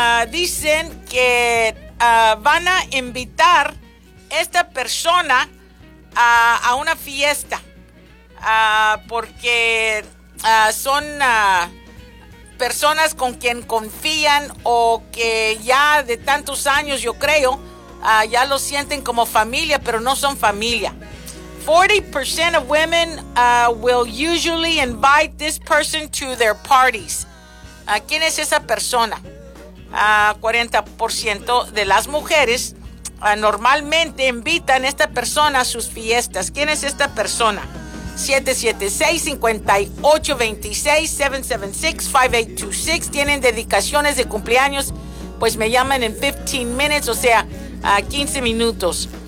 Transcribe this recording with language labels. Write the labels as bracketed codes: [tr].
[es] dicen que van a invitar esta persona a una fiesta, porque son personas con quien confían o que ya de tantos años, yo creo, ya lo sienten como familia, pero no son familia. [en] 40% of women will usually invite this person to their parties. [es] ¿Quién es esa persona? 40% de las mujeres normalmente invitan a esta persona a sus fiestas. ¿Quién es esta persona? 776-5826-776-5826. ¿Tienen dedicaciones de cumpleaños? Pues me llaman en 15 minutes, o sea, 15 minutos.